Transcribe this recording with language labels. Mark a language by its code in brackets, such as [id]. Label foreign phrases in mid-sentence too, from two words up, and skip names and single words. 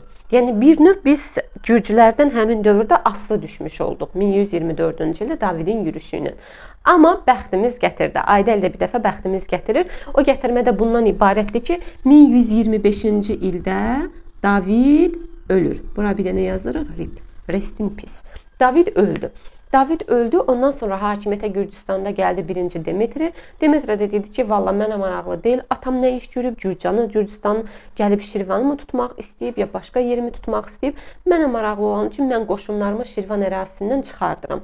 [az] Yəni bir növ biz Gürcülərdən həmin dövrdə asılı düşmüş olduq 1124-cü ildə Davidin yürüşü ilə. Amma bəxtimiz gətirdi. Ayda ildə bir dəfə bəxtimiz gətirir. O gətirmə də bundan ibarətdir ki, 1125-ci ildə David ölür. Bura bir dənə yazırıq. [en] Rest in peace. [az] David öldü. David öldü. Ondan sonra hakimiyyətə Gürcüstanda gəldi 1-ci Demetri. Demetri də dedi ki, valla mənə maraqlı deyil. Atam nə iş görüb? Gürcüstan gəlib Şirvanı mı tutmaq istəyib, ya başqa yerimi tutmaq istəyib? Mənə maraqlı olan üçün mən qoşunlarımı Şirvan ərazisindən çıxardıram.